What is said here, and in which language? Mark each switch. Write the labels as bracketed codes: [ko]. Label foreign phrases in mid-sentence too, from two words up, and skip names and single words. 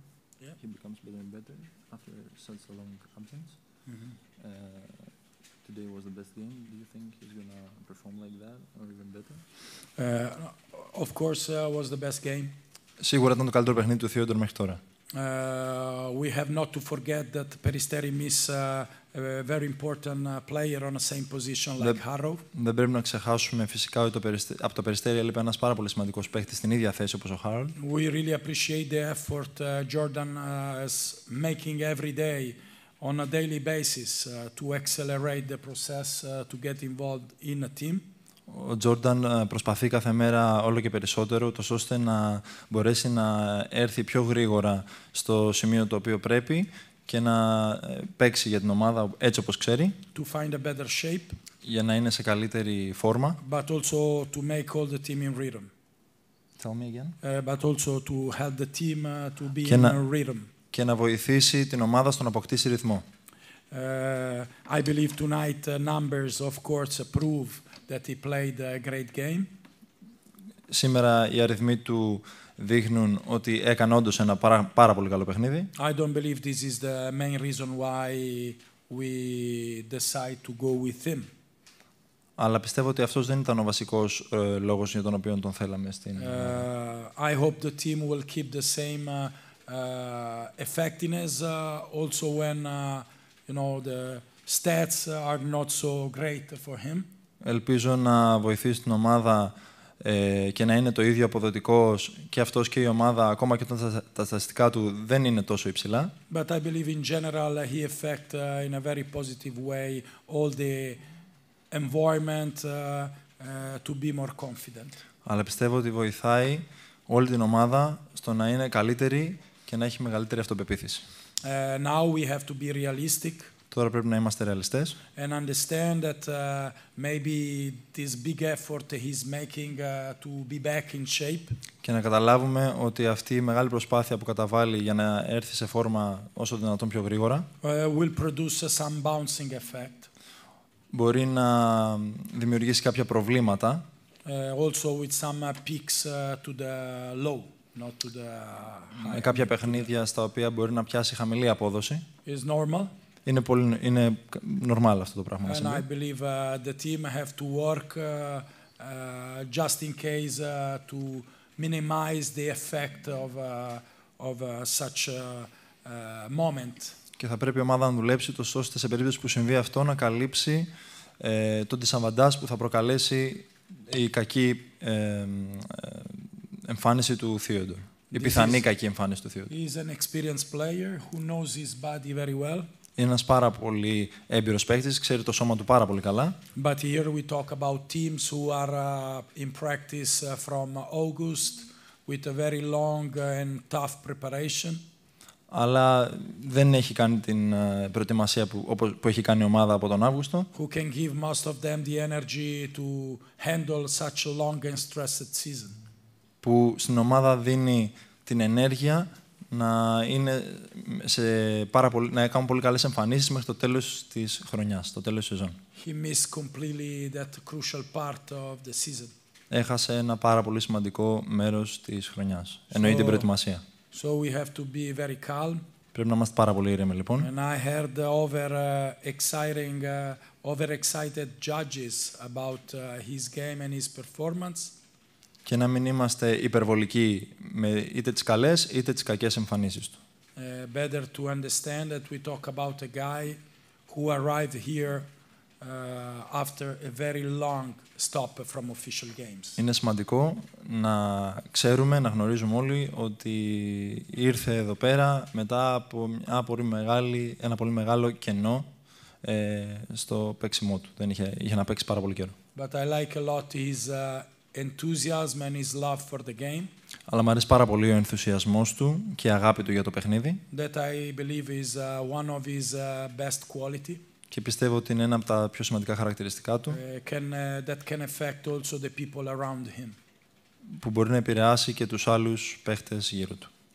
[en] Yeah. He becomes better and better after such a long absence. today was the best game, do you think he's going to perform like that or even better? Of course, was the best game. [el] Σίγουρα ήταν το καλύτερο παιχνίδι του Theodor μέχρι τώρα. [en] We have not to forget that ΠΕΡΙΣΤΕΡΙ miss a very important player on the same position like Harrow. [el] Δεν πρέπει να ξεχάσουμε φυσικά ότι από το Περιστέρι έλειπε ένας πάρα πολύ σημαντικός παίκτης στην ίδια θέση όπως ο Harold. [en] We really appreciate the effort Jordan is making every day on a daily basis to accelerate the process to get involved in a team. [el] Ο Τζόρνταν προσπαθεί κάθε μέρα όλο και περισσότερο, ούτως ώστε να μπορέσει να έρθει πιο γρήγορα στο σημείο το οποίο πρέπει και να παίξει για την ομάδα έτσι όπως ξέρει, [en] To find a better shape, [el] για να είναι σε καλύτερη φόρμα. [en] but also to make all the team in rhythm. Tell me again. But also to help the team to be [el] Και [en] in rhythm. [el] Και να βοηθήσει την ομάδα στο να αποκτήσει ρυθμό. [en] I believe tonight numbers, of course, prove that he played a great game. [el] Σήμερα οι αριθμοί του δείχνουν ότι έκανε όντως ένα πάρα πολύ καλό παιχνίδι. [en] I don't believe this is the main reason why we decide to go with him. [el] Αλλά πιστεύω ότι αυτός δεν ήταν ο βασικός λόγος για τον οποίο τον θέλαμε στην... [en] I hope the team will keep the same effectiveness also when the stats are not so great for him. [el] Ελπίζω να βοηθήσει την ομάδα και να είναι το ίδιο αποδοτικός και αυτός και η ομάδα, ακόμα και όταν τα στατιστικά του δεν είναι τόσο υψηλά. [en] But I believe in general he affect in a very positive way all the environment to be more confident. [el] Αλλά πιστεύω ότι βοηθάει όλη την ομάδα στο να είναι καλύτερη και να έχει μεγαλύτερη αυτοπεποίθηση. [en] Now we have to be realistic. [el] Τώρα πρέπει να είμαστε ρεαλιστές. [en] And understand that maybe this big effort he's making to be back in shape. [el] Και να καταλάβουμε ότι αυτή η μεγάλη προσπάθεια που καταβάλει για να έρθει σε φόρμα όσο δυνατόν πιο γρήγορα [en] Will produce some bouncing effect. [el] Μπορεί να δημιουργήσει κάποια προβλήματα. [en] Also with some peaks to the low, not to the high. [el] Με κάποια παιχνίδια στα οποία μπορεί να πιάσει χαμηλή απόδοση. [en] Is normal. [el] Είναι normal αυτό το πράγμα. [en] And I believe the team have to work just in case to minimize the effect of such a moment. [el] Και θα πρέπει η ομάδα να δουλέψει τόσο ώστε σε περίπτωση που συμβεί αυτό να καλύψει τον ντισαβαντάζ που θα προκαλέσει η κακή εμφάνιση του Theodor. Η πιθανή κακή εμφάνιση του Theodor. [en] He is an experienced player who knows his body very well. [el] Είναι ένας πάρα πολύ έμπειρος παίκτης, ξέρει το σώμα του πάρα πολύ καλά. [en] But here we talk about teams who are in practice from August with a very long and tough preparation. [el] Αλλά δεν έχει κάνει την προετοιμασία που έχει κάνει η ομάδα από τον Αύγουστο. [en] Who can give most of them the energy to handle such a long and stressed season. [el] Που στην ομάδα δίνει την ενέργεια να κάνουν πολύ καλές εμφανίσεις μέχρι το τέλος της χρονιάς, το τέλος της σεζόν. [en] He missed completely that crucial part of the season. [el] Έχασε ένα πάρα πολύ σημαντικό μέρος της χρονιάς. Εννοεί την προετοιμασία. [en] So we have to be very calm. [el] Πρέπει να είμαστε πάρα πολύ ήρεμοι λοιπόν. [en] And I heard overexcited judges about his game and his performance. [el] Και να μην είμαστε υπερβολικοί με είτε τις καλές είτε τις κακές εμφανίσεις του. [en] Better to understand that we talk about a guy who arrived here after a very long stop from official games. [el] Είναι σημαντικό να ξέρουμε, να γνωρίζουμε όλοι ότι ήρθε εδώ πέρα μετά από ένα πολύ μεγάλο κενό στο παίξιμό του. Είχε να παίξει πάρα πολύ καιρό. [en] But I like a lot his enthusiasm and his love for the game. [el] Αλλά μου αρέσει πάρα πολύ ο ενθουσιασμός του και η αγάπη του για το παιχνίδι. [en] That I believe is one of his best quality. [el] Και πιστεύω ότι είναι ένα από τα πιο σημαντικά χαρακτηριστικά του. [en] That can affect also the people around him. [el] Που μπορεί να επηρεάσει και τους άλλους παίχτες γύρω του.